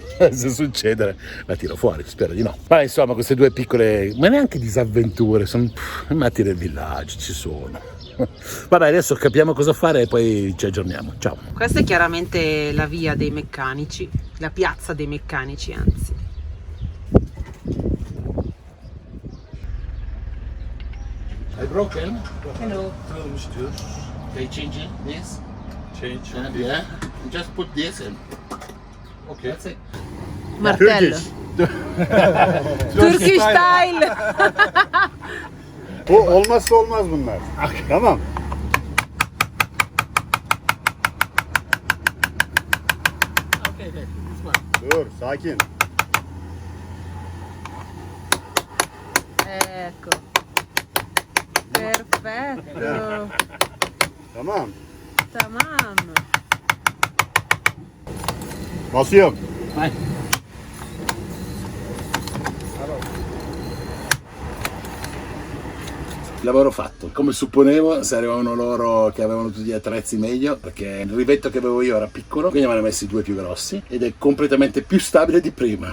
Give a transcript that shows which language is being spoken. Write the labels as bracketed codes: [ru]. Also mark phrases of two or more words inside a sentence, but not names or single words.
[it] Se succede la tiro fuori, spero di no. Ma insomma, queste 2 piccole, ma neanche disavventure, sono matti del villaggio, ci sono. Vabbè, adesso capiamo cosa fare e poi ci aggiorniamo. Ciao. Questa è chiaramente la via dei meccanici, la piazza dei meccanici, anzi. [en] Hai broken? Hello. They change this? Change. Yeah. Just put this in. Okay. That's it. Martello. Turkish style. [tr] Bu olmazsa olmaz bunlar. Tamam. [en] Okay, this one. [tr] Dur, sakin. [it] Ecco. Perfetto. [tr] Tamam. Tamam. Basıyorum. [it] Vai. Lavoro fatto. Come supponevo, se arrivavano loro che avevano tutti gli attrezzi meglio, perché il rivetto che avevo io era piccolo, quindi me ne hanno messi 2 più grossi ed è completamente più stabile di prima.